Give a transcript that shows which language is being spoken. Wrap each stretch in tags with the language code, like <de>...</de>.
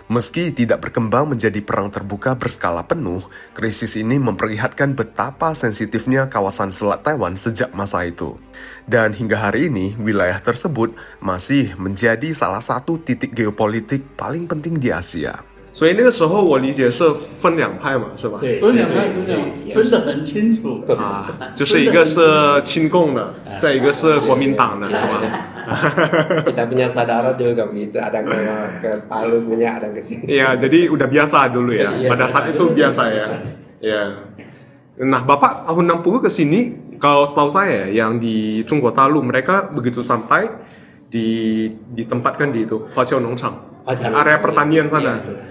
<id>Meski tidak berkembang menjadi perang terbuka berskala penuh, krisis ini memperlihatkan betapa sensitifnya kawasan Selat Taiwan sejak masa itu. Dan hingga hari ini, wilayah tersebut masih menjadi salah satu titik geopolitik paling penting di Asia.</id> <zh>所以那个时候我理解是分两派嘛，是吧？对，分两派分得很清楚啊，就是一个是亲共的，再一个是国民党的，是吧？</zh> <id>Kita punya saudara juga begitu, ada ke Palu punya, ada ke sini. Iya, jadi udah biasa dulu ya. Pada saat itu biasa ya. Iya. Nah, Bapak tahun 60 ke sini, kalau setahu saya yang di Zhongguo Dalu mereka begitu sampai ditempatkan di itu Huaqiao Nongchang, area pertanian sana.</id>